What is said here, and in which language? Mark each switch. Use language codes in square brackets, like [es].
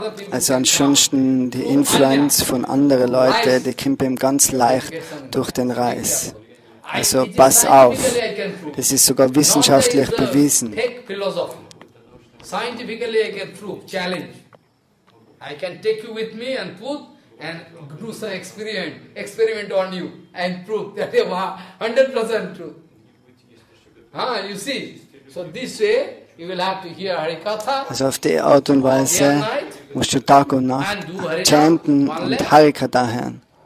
[de] Also ansonsten die Influenz von anderen Leuten, die kommt ihm ganz leicht durch den Reis. Also pass auf, das ist sogar wissenschaftlich bewiesen. [en] Scientifically I can prove, challenge. I can take you with me and put and do some experiment on you and prove that you are 100% true. You see, so this way you will have to hear Harikatha. [de] Also auf die Art und Weise musst du Tag und Nacht chanten und Harikatha hören.